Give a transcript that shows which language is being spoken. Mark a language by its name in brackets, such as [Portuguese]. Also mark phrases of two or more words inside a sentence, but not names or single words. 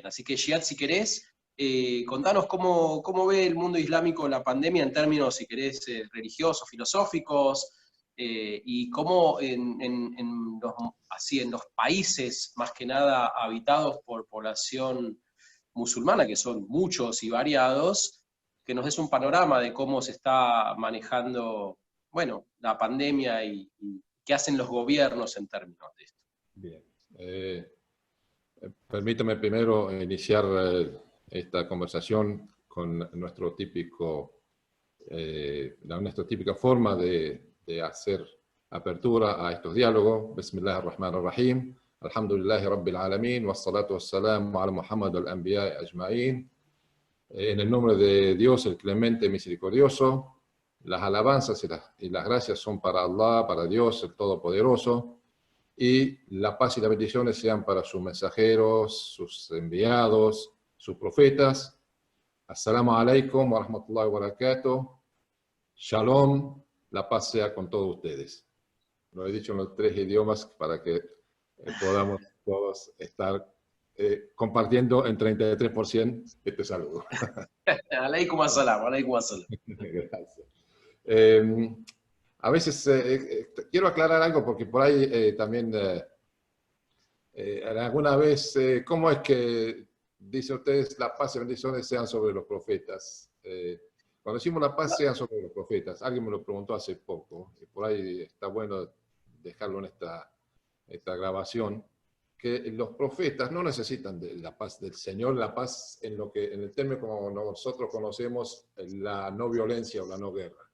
[Spanish] Así que, Giad, si querés, contanos cómo ve el mundo islámico la pandemia en términos, si querés, religiosos, filosóficos, y cómo en los países, más que nada, habitados por población musulmana, que son muchos y variados, que nos des un panorama de cómo se está manejando, bueno, la pandemia y qué hacen los gobiernos en términos de esto. Bien. Permítame primero iniciar esta conversación con nuestra típica forma de hacer apertura a estos diálogos. [Arabic] بسم الله الرحمن الرحيم. الحمد لله رب العالمين. والصلاة والسلام على محمد الأنبياء أجمعين. [Spanish] En el nombre de Dios, el clemente misericordioso, las alabanzas y las gracias son para Allah, para Dios, el Todopoderoso, y la paz y las bendiciones sean para sus mensajeros, sus enviados, sus profetas. [Arabic] السلام عليكم ورحمة الله وبركاته. [Spanish] Shalom, la paz sea con todos ustedes. Lo he dicho en los 3 idiomas para que podamos todos estar compartiendo en 33% este saludo. [Arabic] عليكم السلام، عليكم السلام. [Spanish] Gracias. A veces quiero aclarar algo, porque por ahí también alguna vez, ¿cómo es que dice ustedes la paz y bendiciones sean sobre los profetas? Cuando decimos la paz sean sobre los profetas, alguien me lo preguntó hace poco, y por ahí está bueno dejarlo en esta grabación, que los profetas no necesitan de la paz del Señor, la paz en el término como nosotros conocemos, la no violencia o la no guerra.